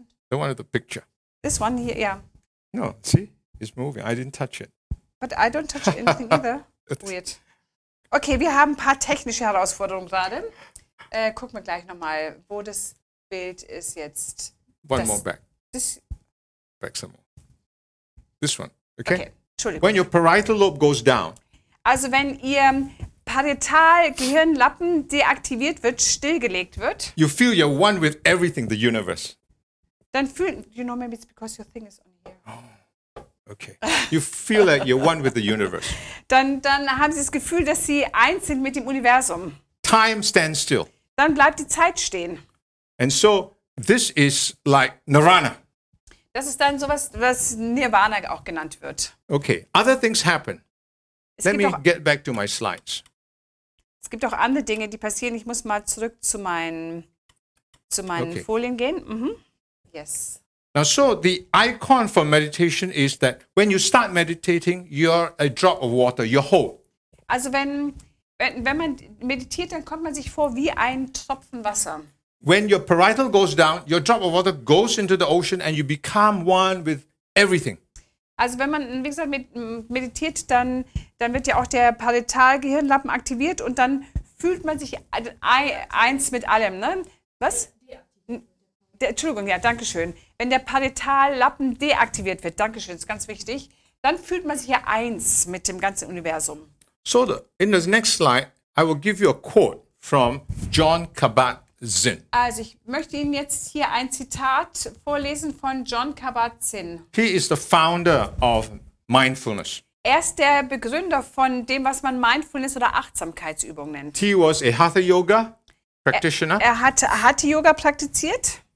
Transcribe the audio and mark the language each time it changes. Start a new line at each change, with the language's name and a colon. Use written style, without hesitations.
English: The one with the picture. This one here, yeah. No, see? It's moving. I didn't touch it. But I don't touch anything either. Weird.
German: Okay, wir haben ein paar technische Herausforderungen gerade. Gucken wir gleich nochmal, wo das Bild ist jetzt.
English: One more back.
German: Das,
English: Back some more. This one. Okay?
German: Entschuldigung.
English: When your parietal lobe goes down,
German: Also wenn Ihr Parietalgehirnlappen deaktiviert wird, stillgelegt wird,
English: you feel you're one with everything, the universe.
German: dann fühlen,
English: maybe it's because your thing is on here. Okay. You feel like you're one with the universe.
German: Dann haben Sie das Gefühl, dass Sie eins sind mit dem Universum.
English: Time stands still.
German: Dann bleibt die Zeit stehen.
English: And so this is like nirvana.
German: Das ist dann sowas, was Nirvana auch genannt wird.
English: Okay. Other things happen.
German: Es
English: Let
German: gibt,
English: me
German: auch,
English: get back to my slides.
German: gibt auch andere Dinge, die passieren. Ich muss mal zurück zu meinen
English: Okay.
German: Folien gehen.
English: Yes. Now, so the icon for meditation is that when you start meditating, you're a drop of water, you're whole.
German: Also wenn man meditiert, dann kommt man sich vor wie ein Tropfen Wasser.
English: When your parietal goes down, your drop of water goes into the ocean and you become one with everything.
German: Also wenn man, wie gesagt, meditiert, dann wird ja auch der Paritalgehirnlappen aktiviert und dann fühlt man sich eins mit allem. Ne? Was? Entschuldigung, ja, danke schön. Wenn der Paritallappen deaktiviert wird, danke schön, ist ganz wichtig, dann fühlt man sich ja eins mit dem ganzen Universum.
English: So in the next slide, I will give you a quote from John Kabat-Zinn.
German: Also ich möchte Ihnen jetzt hier ein Zitat vorlesen von John Kabat-Zinn.
English: He is the founder of mindfulness.
German: Er ist der Begründer von dem, was man Mindfulness oder Achtsamkeitsübung nennt.
English: He was a Hatha Yoga practitioner
German: Er hatte Yoga praktiziert